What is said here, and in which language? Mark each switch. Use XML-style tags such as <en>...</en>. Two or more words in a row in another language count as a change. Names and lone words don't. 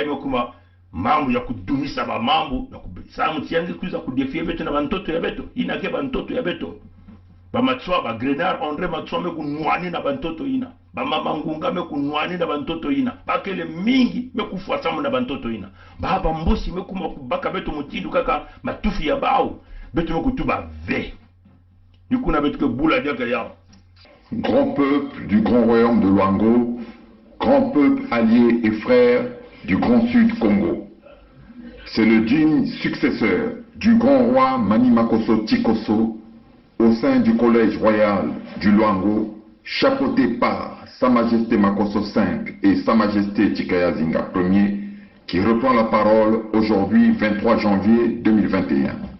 <ktu>mekuma mambo ya kudumisa ba mambo na samu tiangi kuza kudefie beto na bantoto ya beto inake bantoto ya beto ba matswa ba Grenard André matswa mekunwani na bantoto ina ba mama ngunga mekunwani na bantoto ina bakele mingi mekufuata samu na bantoto ina ba mbosi mekuma kubaka beto mutindu kaka matufi ya bao beto mekutuba ve nikuna beto ke bula diaka yao.</ktu> <fr>Grand peuple du grand royaume de Luango, grand peuple allié et frère du Grand Sud Congo. C'est le digne successeur du grand roi Manimakoso Tikoso au sein du collège royal du Luango, chapeauté par Sa Majesté Makoso V et Sa Majesté Tikaya Zinga Ier, qui reprend la parole aujourd'hui 23 janvier 2021.</fr>